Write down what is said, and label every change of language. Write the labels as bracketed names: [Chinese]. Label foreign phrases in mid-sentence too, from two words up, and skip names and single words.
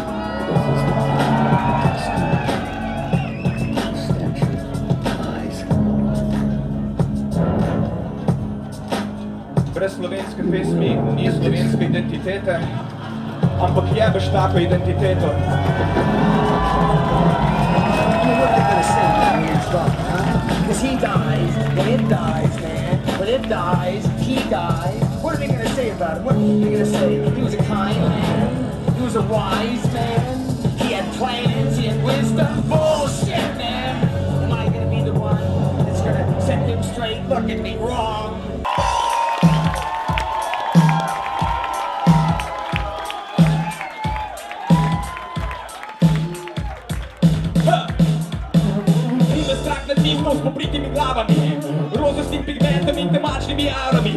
[Slovenian] Brez slovenske pesmi ni slovenske identitete, ampak jebeš tako identiteto. [English] Because he dies, when it dies, man. When it dies, he dies. What are they gonna say about him? What are they gonna say? He was a kind man. He was a wise man. He had plans, he had wisdom. Bullshit, man. Am I gonna be the one that's gonna set him straight? Look at me wrong. [Slovenian] S popritimi glavami, rozostnim pigmentom in temačnimi aurami.